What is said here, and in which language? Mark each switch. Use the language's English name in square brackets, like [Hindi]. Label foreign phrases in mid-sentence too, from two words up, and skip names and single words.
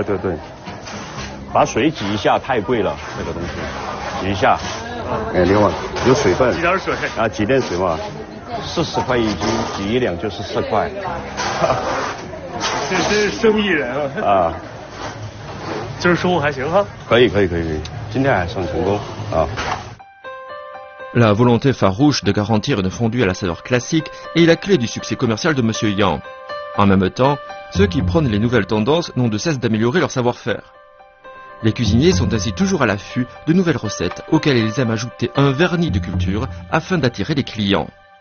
[Chinese] 把水挤一下太贵了，这个东西，挤一下。哎，另外有水分。挤点水。啊，挤点水嘛，40块1斤，挤1两就是4块。这真是生意人啊！今儿收获还行哈。可以，今天还算成功啊。 [French] La volonté farouche de garantir une fondue à la saveur classique est la clé du succès commercial de Monsieur Yang. En même temps, ceux qui prônent les nouvelles tendances n'ont de cesse d'améliorer leur savoir-faire. Les cuisiniers sont ainsi toujours à l'affût de nouvelles recettes auxquelles ils aiment ajouter un vernis de culture afin d'attirer les clients.